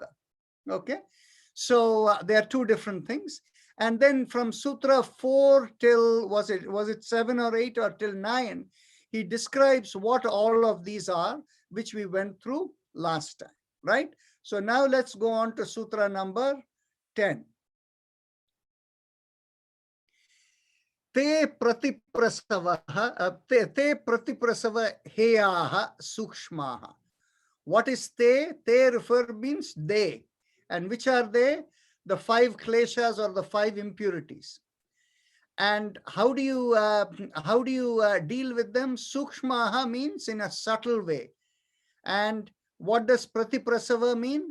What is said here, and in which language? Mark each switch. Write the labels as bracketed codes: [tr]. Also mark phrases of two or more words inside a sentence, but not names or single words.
[en] Okay, so there are 2 different things. And then from Sutra 4 till, was it 7 or 8 or till 9, he describes what all of these are, which we went through last time, right? So now let's go on to Sutra number 10. [sa] ते प्रतिप्रसव हेयाः सूक्ष्माः. [en] What is te? Te means they. And which are they? The 5 kleshas, or the 5 impurities. And how do you deal with them? Sukshmaha means in a subtle way. And what does pratiprasava mean?